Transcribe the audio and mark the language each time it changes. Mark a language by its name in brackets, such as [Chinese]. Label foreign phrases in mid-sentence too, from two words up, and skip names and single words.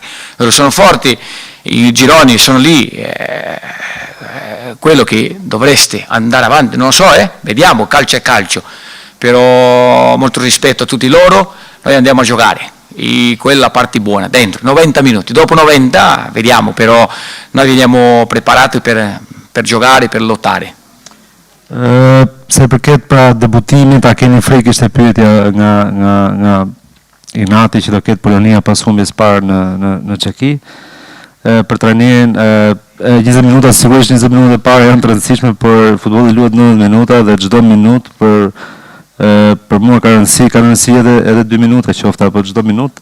[Italian] Loro sono forti, i gironi sono lì, quello che dovreste andare avanti, non lo so, vediamo, calcio è calcio, però molto rispetto a tutti loro, noi andiamo a giocare, e quella è la parte buona, dentro, 90 minuti, dopo 90 vediamo, però noi veniamo preparati per giocare, per lottare. [Albanian] Se përket pra debutimit, a keni frikë, ishte pyetja nga Ignati që do ketë Polonia pas humbjes parë në Çeki. Për trajnerin 20 minuta, sigurisht 20 minuta e parë janë të rëndësishme, por futbolli luhet 90 minuta dhe çdo minutë për mua ka rëndësi edhe 2 minuta qoftë apo çdo minutë.